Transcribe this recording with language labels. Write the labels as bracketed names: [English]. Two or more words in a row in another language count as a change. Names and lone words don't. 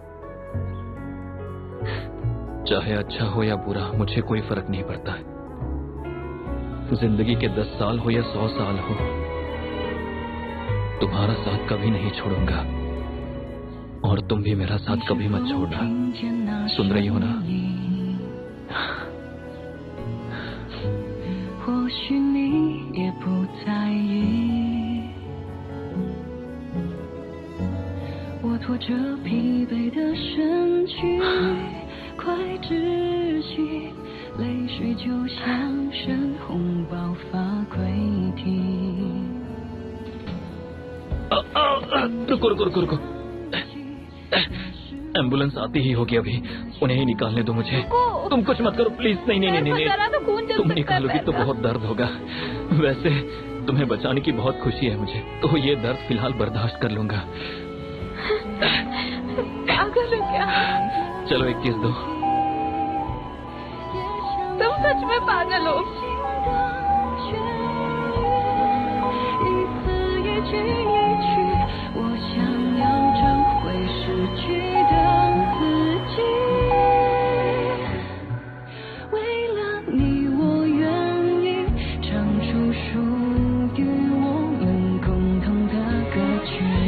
[Hindi] चाहे अच्छा हो या बुरा, मुझे कोई फर्क नहीं पड़ता है। जिंदगी के 10 साल हो या 100 साल हो, तुम्हारा साथ कभी नहीं छोड़ूंगा और तुम भी मेरा साथ कभी मत छोड़ना। सुन रही हो ना? [Chinese] 或许你也不在意，我拖着疲惫的身躯，快窒息，泪水就像深红爆发溃堤。 [Hindi] रुको रुको रुको रुको, एम्बुलेंस आती ही होगी अभी। उन्हें ही निकालने दो मुझे। तुम कुछ मत करो प्लीज। नहीं नहीं नहीं नहीं, जरा तो खून जल तुम सकता है निकालोगी तो पैर में। बहुत दर्द होगा। वैसे तुम्हें बचाने की बहुत खुशी है मुझे, तो ये दर्द फिलहाल बर्दाश्त कर लूंगा। पागल हो क्या? चलो एक किस दो। तुम सच में पागल हो। [Chinese] 一字一句一句，我想要找回失去的自己。为了你，我愿意唱出属于我们共同的歌曲。